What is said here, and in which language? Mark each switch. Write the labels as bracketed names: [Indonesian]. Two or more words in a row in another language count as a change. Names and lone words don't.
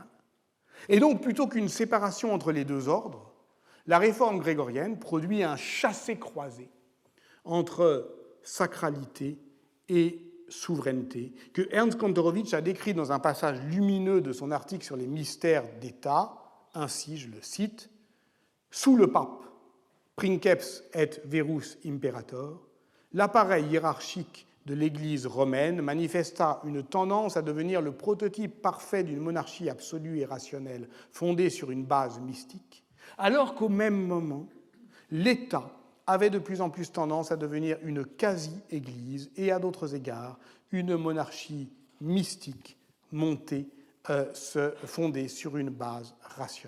[French] Et donc, plutôt qu'une séparation entre les deux ordres, la réforme grégorienne produit un chassé-croisé entre sacralité et souveraineté, que Ernst Kantorowicz a décrit dans un passage lumineux de son article sur les mystères d'État, ainsi, je le cite, « Sous le [Latin] pape, princeps et verus imperator, [French] l'appareil hiérarchique de l'Église romaine manifesta une tendance à devenir le prototype parfait d'une monarchie absolue et rationnelle fondée sur une base mystique, alors qu'au même moment, l'État avait de plus en plus tendance à devenir une quasi-Église et, à d'autres égards, une monarchie mystique fondée sur une base rationnelle.